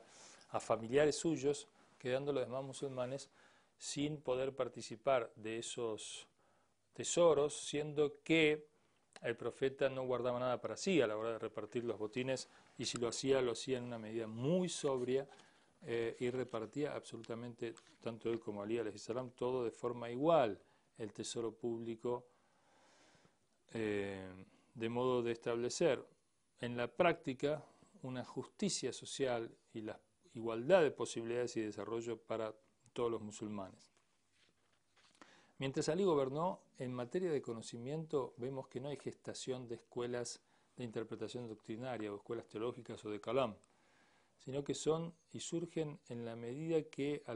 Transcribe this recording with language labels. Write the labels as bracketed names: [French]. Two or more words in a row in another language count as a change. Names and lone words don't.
[Spanish] a familiares suyos, quedando los demás musulmanes sin poder participar de esos tesoros, siendo que el profeta no guardaba nada para sí a la hora de repartir los botines, y si lo hacía en una medida muy sobria, y repartía absolutamente, tanto él como Ali [Arabic] عليه السلام, [Spanish] todo de forma igual, el tesoro público, de modo de establecer en la práctica una justicia social y la igualdad de posibilidades y desarrollo para todos los musulmanes. Mientras Ali gobernó, en materia de conocimiento vemos que no hay gestación de escuelas de interpretación doctrinaria o escuelas teológicas o de kalam, sino que son y surgen en la medida que a lo